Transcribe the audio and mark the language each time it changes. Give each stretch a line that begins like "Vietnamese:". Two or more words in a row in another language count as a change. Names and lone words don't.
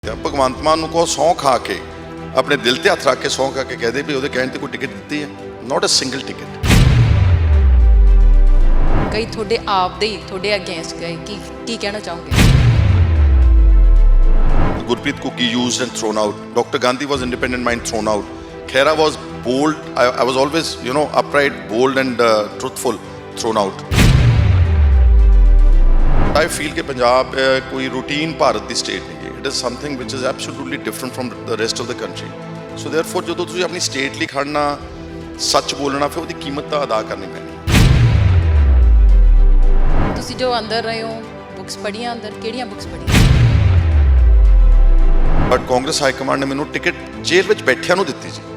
Punjabi: ਭਗਵੰਤ ਮਾਨ ਨੂੰ ਕਹੋ ਸਹੁੰ ਖਾ ਕੇ ਆਪਣੇ ਦਿਲ ਤੇ ਹੱਥ ਰੱਖ ਕੇ ਸਹੁੰ ਖਾ ਕੇ ਕਹਿ ਦੇ ਵੀ ਉਹਦੇ ਕਹਿਣ ਤੇ ਕੋਈ ਟਿਕਟ ਦਿੱਤੀ ਹੈ,
English: not a single ticket.
Punjabi: ਕਈ ਤੁਹਾਡੇ ਆਪ ਦੇ ਹੀ ਤੁਹਾਡੇ ਅਗੇਂਸਟ ਗਏ, ਕੀ ਕਹਿਣਾ ਚਾਹੋਗੇ?
English: Gurpreet Kuki used and thrown out. Dr. Gandhi was independent mind, thrown out. Khaira was bold. I was always, upright, bold and truthful, thrown out. I feel that
Punjabi: Punjab कोई routine भारत ਦੀ state नहीं है.
English: It is something which is absolutely different from the rest of the country. So therefore,
Punjabi: ਜਦੋਂ ਤੁਸੀਂ ਆਪਣੀ state ਲਈ ਖੜਨਾ, ਸੱਚ ਬੋਲਣਾ, ਫਿਰ ਉਹਦੀ ਕੀਮਤ ਤਾਂ ਅਦਾ ਕਰਨੀ ਪੈਣੀ। ਤੁਸੀਂ ਜੋ ਅੰਦਰ ਰਹੇ ਹੋ, ਬੁੱਕਸ ਪੜ੍ਹੀਆਂ ਅੰਦਰ, ਕਿਹੜੀਆਂ ਬੁੱਕਸ ਪੜ੍ਹੀਆਂ? ਬਟ ਕਾਂਗਰਸ ਹਾਈ ਕਮਾਂਡ ਨੇ ਮੈਨੂੰ ਟਿਕਟ ਜੇਲ੍ਹ ਵਿੱਚ ਬੈਠਿਆਂ ਨੂੰ ਦਿੱਤੀ ਜੀ।